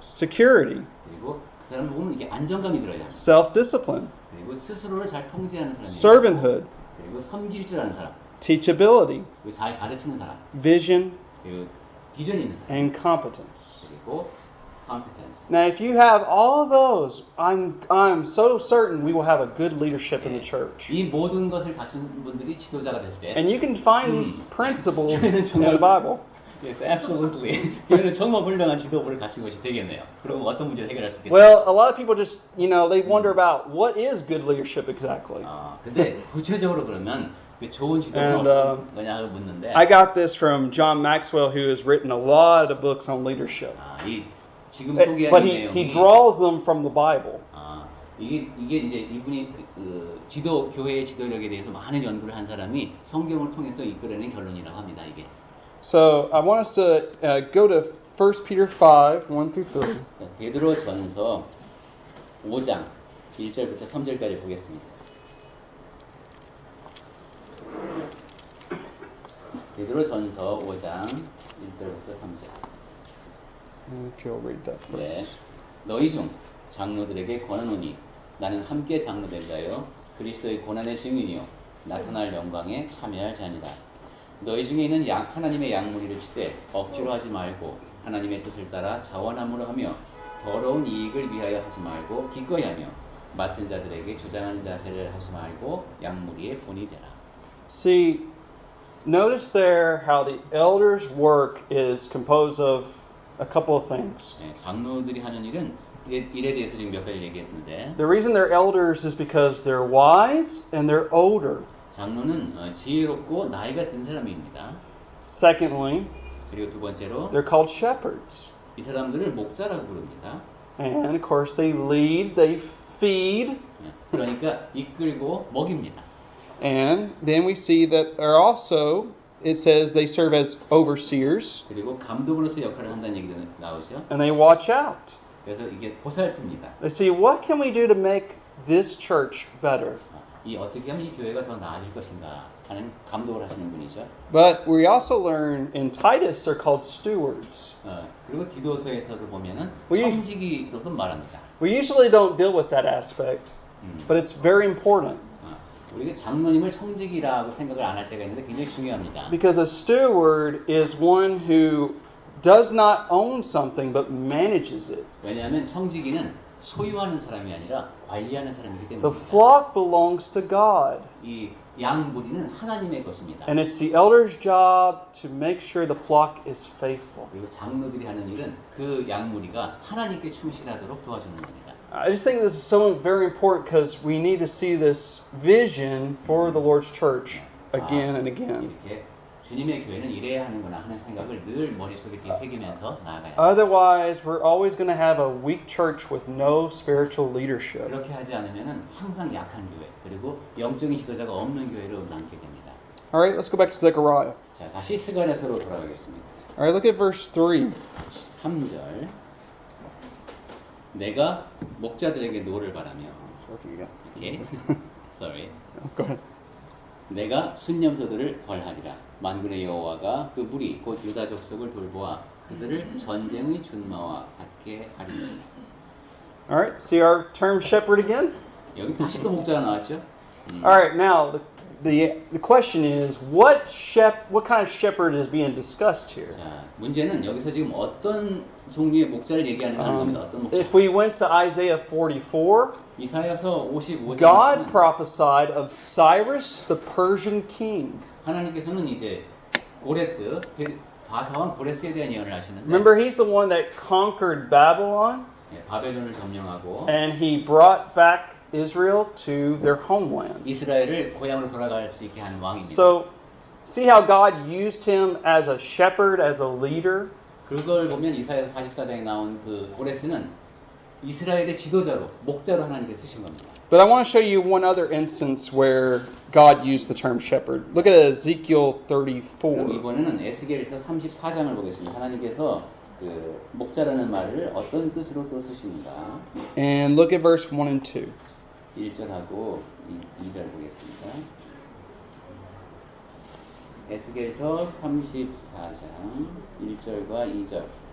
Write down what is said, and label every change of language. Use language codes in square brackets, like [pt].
[en] security, [ko] 그리고 그 사람을 보면 이게 안정감이 들어야 합니다. [en] self-discipline, [ko] 그리고 스스로를 잘 통제하는 사람이에요. [en] servanthood, [ko] 그리고 섬길 줄 아는 사람. [en] teachability, [ko] 그리고 잘 가르치는 사람. [en] vision, [ko] 그리고 비전이 있는 사람. [en] and competence. [ko] 그리고 competence. [en] Now, if you have all of those, I'm so certain we will have a good leadership in the church. [ko] 이 모든 것을 갖춘 분들이 지도자가 될 때. [en] And you can find these principles in the Bible. Yes, absolutely. [ko] 교회는 정말 훌륭한 지도부를 가진 것이 되겠네요. 그럼 어떤 문제를 해결할 수 있겠어요? [en] Well, a lot of people just, they wonder about what is good leadership exactly. [ko] 근데 구체적으로 그러면 그 좋은 지도는 어떤 거냐고 묻는데. [en] I got this from John Maxwell, who has written a lot of books on leadership. [ko] 이 지금 소개하는 [en] But [ko] 내용이. [en] he draws them from the Bible. [ko] 이게 이제 이분이 지도 교회의 지도력에 대해서 많은 연구를 한 사람이 성경을 통해서 이끌어낸 결론이라고 합니다. 이게. [en] So I want us to go to 1 Peter 5, 1 through 3. [ko] 베드로전서 5장 1절부터 3절까지 보겠습니다. 베드로전서 5장 1절부터 3절. [en] If you'll read that first. [ko] 네. 너희 중 장로들에게 권하노니 나는 함께 장로되자여 그리스도의 고난의 증인이요 나타날 영광에 참여할 자니라. 너희 중에 있는 하나님의 양무리를 치되 억지로 하지 말고 하나님의 뜻을 따라 자원함으로 하며 더러운 이익을 위하여 하지 말고 기꺼이 하며 맡은 자들에게 주장하는 자세를 하지 말고 양무리의 본이 되라. [en] See, notice there how the elders' work is composed of a couple of things. [ko] 네, 장로들이 하는 일은 일에 대해서 지금 몇 가지 얘기했는데 [en] The reason they're elders is because they're wise and they're older. [ko] 장로는 지혜롭고 나이가 든 사람입니다. [en] Secondly, [ko] 그리고 두 번째로 [en] they're called shepherds. [ko] 이 사람들을 목자라고 부릅니다. [en] And of course they lead, they feed. [ko] 그러니까 이끌고 먹입니다. [en] And then we see that are also, it says they serve as overseers. [ko] 그리고 감독으로서 역할을 한다는 얘기도 나오죠. [en] And they watch out. [ko] 그래서 이게 보살핍니다. [en] They see, what can we do to make this church better? [ko] 이 어떻게 하면 이 교회가 더 나아질 것인가 하는 감독을 하시는 분이죠. [en] But we also learn in Titus they're called stewards. [ko] 그리고 디도서에서도 보면은 [en] We- [ko] 청지기로도 말합니다. [en] We usually don't deal with that aspect, but it's very important. [ko] 우리가 장로님을 청지기라고 생각을 안 할 때가 있는데 굉장히 중요합니다. [en] Because a steward is one who does not own something but manages it. [ko] 왜냐하면 청지기는 소유하는 사람이 아니라 관리하는 사람이기 [en] The [ko] 때문에 [en] flock belongs to God. [ko] 이 양무리는 하나님의 것입니다. [en] And it's the elder's job to make sure the flock is faithful. [ko] 그리고 장로들이 하는 일은 그 양무리가 하나님께 충실하도록 도와주는 겁니다. [en] I just think this is so very important because we need to see this vision for the Lord's church again and again. [ko] 이렇게 주님의 교회는 이래야 하는구나 하는 생각을 늘 머릿속에 이렇게 새기면서 나아가야 합니다. [en] Otherwise, we're always going to have a weak church with no spiritual leadership. [ko] 그렇게 하지 않으면 항상 약한 교회 그리고 영적인 지도자가 없는 교회로 남게 됩니다. [en] All right, let's go back to Zechariah. [ko] 자, 다시 스가랴서로 돌아가겠습니다. [en] All right, look at verse 3. [ko] 3절 내가 목자들에게 노를 바라며 오케이. [en] Sorry. Go ahead. [ko] 내가 순념소들을 벌하리라. 만군의 여호와가 그 무리 곧 유다 족속을 돌보아 그들을 전쟁의 준마와 같게 하리니. [en] All right, see our term shepherd again? [ko] 여기 다시 또 목자가 나왔죠? [en] All right, now the question is what kind of shepherd is being discussed here? [ko] 자, 문제는 여기서 지금 어떤 종류의 목자를 얘기하는가 하는 겁니다. 어떤 목자? [en] If we went to Isaiah 44, [ko] 이사야서 55장 [en] God prophesied of Cyrus the Persian king. [ko] 하나님께서는 이제 고레스 바사왕 고레스에 대한 예언을 하시는데 [en] Remember, he's the one that conquered Babylon [ko] 바벨론을 점령하고 [en] and he brought back Israel to their homeland. [ko] 이스라엘을 고향으로 돌아갈 수 있게 한 왕입니다. [en] So, see how God used him as a shepherd, as a leader? [ko] 그걸 보면 이사야서 44장에 나온 그 고레스는 이스라엘의 지도자로 목자로 하나님께 쓰신 겁니다. [en] But I want to show you one other instance where God used the term shepherd. Look at Ezekiel [ko] 그럼 [en] 34. [ko] 이번에는 에스겔서 34장을 보겠습니다. 하나님께서 그 목자라는 말을 어떤 뜻으로 또 쓰십니다. And look at verse 1 and 2. 1절하고 2절 보겠습니다. 에스겔서 34장 1절과 2절.